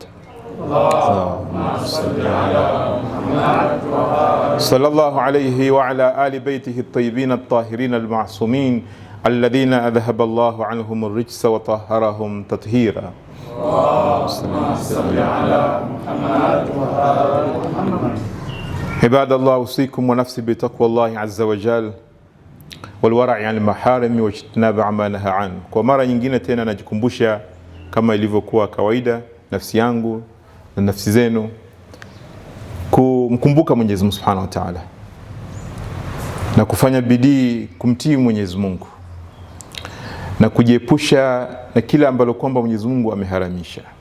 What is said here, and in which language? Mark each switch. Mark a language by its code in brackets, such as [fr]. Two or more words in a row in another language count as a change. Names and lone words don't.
[ar] اللهم صل على محمد صلى الله عليه وعلى آل بيته الطيبين الطاهرين المعصومين الذين أذهب الله عنهم الرجس وطهرهم تطهيرا. اللهم صل على محمد وآل محمد. عباد الله، أوصيكم ونفسي بتقوى الله عز وجل والورع عن المحارم واجتناب ما نهى عنه. [sw] Kwa mara nyingine tena najikumbusha kama ilivyokuwa kawaida nafsi yangu na nafsi zenu kumkumbuka Mwenyezi Mungu Subhanahu wa Ta'ala na kufanya bidii kumtii Mwenyezi Mungu na kujiepusha na kila ambalo kwamba Mwenyezi Mungu ameharamisha.